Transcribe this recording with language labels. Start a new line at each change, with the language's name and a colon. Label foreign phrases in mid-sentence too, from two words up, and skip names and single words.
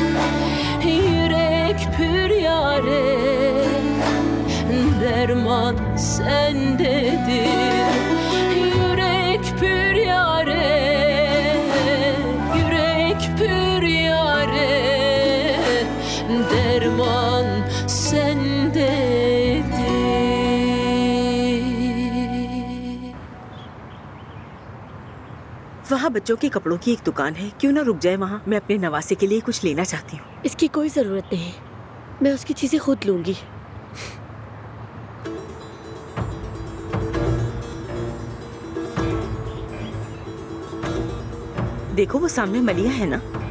Turkish: yürek pür yare, derman sendedir. Yürek pür yare, yürek pür yare, derman sendedir.
Hindi: वहाँ बच्चों के कपड़ों की एक दुकान है, क्यों ना रुक जाए वहाँ। मैं अपने नवासे के लिए कुछ लेना चाहती हूँ। इसकी कोई ज़रूरत नहीं, मैं उसकी चीज़ें खुद लूँगी। देखो वो सामने मलिया है ना।